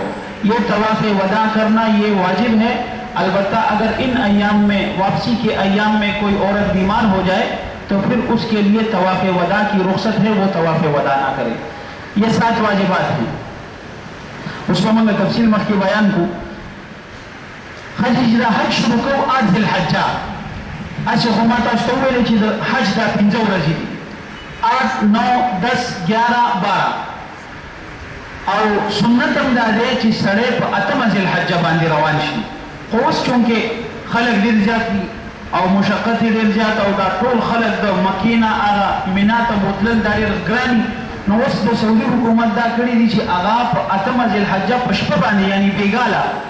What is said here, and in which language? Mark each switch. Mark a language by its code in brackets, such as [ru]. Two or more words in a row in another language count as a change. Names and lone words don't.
[ur] یہ طواف وداع کرنا یہ واجب ہے. البتہ اگر ان ایام میں، واپسی کے ایام میں کوئی عورت بیمار ہو جائے تو پھر اس کے لیے طواف وداع کی رخصت ہے، وہ طواف وداع نہ کرے. یہ 7 واجبات ہیں. اس کو میں تفصیل [ps] مخ کی بیان کو. ښځې چې دا حج شروع کوو 8 ذوالحجه هسې خو ما تاسو ته وویلې چې د حج دا 15 ورځې دي 8 9 10 11 12 او سنت هم دا دی چې سړی په 8 ذوالحجه باندې روان شي خو اوس چونکې خلک ډېر زیات دي او مشقت ډېر زیات او دا ټول خلک د مکې نه هغه مینا ته بوتلل دا ډېر ګران نو اوس د سعودي حکومت دا کړي دي چې هغه په 8 ذوالحجه په شپه باندې یعنی بېګاله